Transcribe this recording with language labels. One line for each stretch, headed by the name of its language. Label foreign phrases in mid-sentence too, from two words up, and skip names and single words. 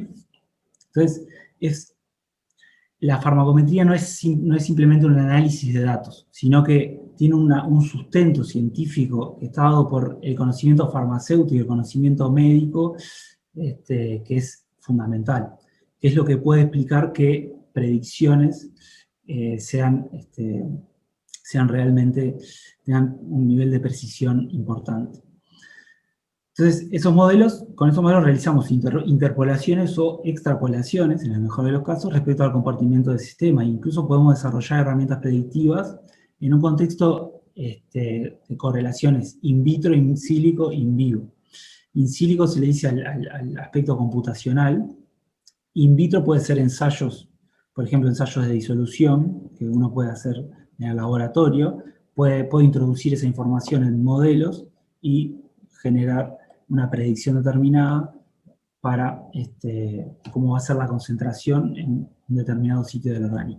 Spanish: Entonces, la farmacometría no es simplemente un análisis de datos, sino que tiene un sustento científico que está dado por el conocimiento farmacéutico y el conocimiento médico, que es fundamental, que es lo que puede explicar que predicciones sean tengan un nivel de precisión importante. Entonces, con esos modelos realizamos interpolaciones o extrapolaciones, en el mejor de los casos, respecto al comportamiento del sistema. Incluso podemos desarrollar herramientas predictivas en un contexto de correlaciones
Latin: in vitro, in silico, in vivo. In silico
Spanish: se le dice al aspecto computacional.
Latin: In vitro
Spanish: puede ser ensayos, por ejemplo, ensayos de disolución, que uno puede hacer en el laboratorio, puede introducir esa información en modelos y generar una predicción determinada para cómo va a ser la concentración en un determinado sitio del organismo.